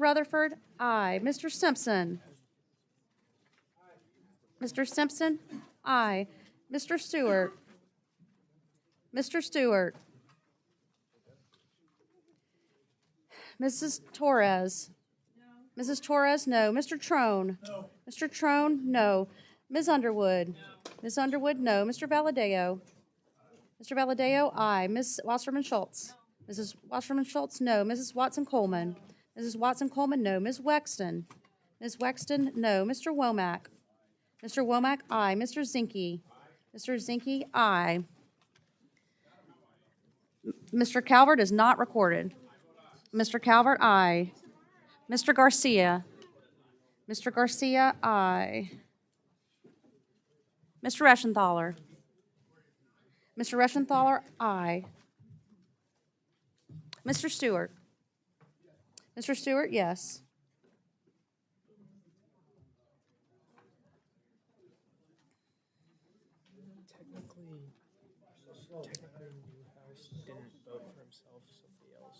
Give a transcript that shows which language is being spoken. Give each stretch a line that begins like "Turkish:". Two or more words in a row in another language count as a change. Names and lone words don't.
English: Rutherford, aye. Mr. Simpson? Mr. Simpson, aye. Mr. Stewart? Mr. Stewart? Mrs. Torres? Mrs. Torres, no. Mr. Trone? No. Mr. Trone, no. Ms. Underwood? Ms. Underwood, no. Mr. Valadeo? Mr. Valadeo, aye. Ms. Wasserman Schultz? Mrs. Wasserman Schultz, no. Mrs. Watson Coleman? Mrs. Watson Coleman, no. Ms. Wexton? Ms. Wexton, no. Mr. Womack? Mr. Womack, aye. Mr. Zinke? Mr. Zinke, aye. Mr. Calvert is not recorded. Mr. Calvert, aye. Mr. Garcia? Mr. Garcia, aye. Mr. Reschenthaler? Mr. Reschenthaler, aye. Mr. Stewart? Mr. Stewart, yes. Technically, Newhouse didn't vote for himself, somebody else.